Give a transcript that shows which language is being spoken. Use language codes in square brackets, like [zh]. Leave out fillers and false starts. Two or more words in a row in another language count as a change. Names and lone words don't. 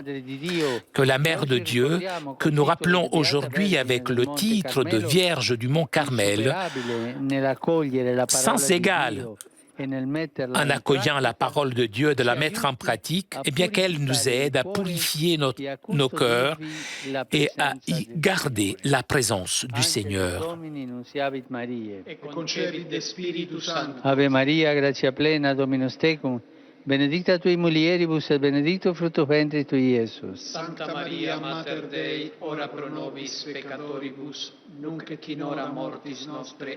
[fr] Que la Mère de Dieu, que nous rappelons aujourd'hui avec le titre de Vierge du Mont Carmel, sans égal, en accueillant la parole de Dieu, de la mettre en pratique, et bien qu'elle nous aide à purifier nos cœurs et à y garder la présence du Seigneur. [la] Ave Maria, gratia plena, Dominus tecum, benedicta tui mulieribus et benedictus fructus ventris tui, Iesus. Sancta Maria, Mater Dei, ora pro nobis peccatoribus, nunc et in hora mortis nostre.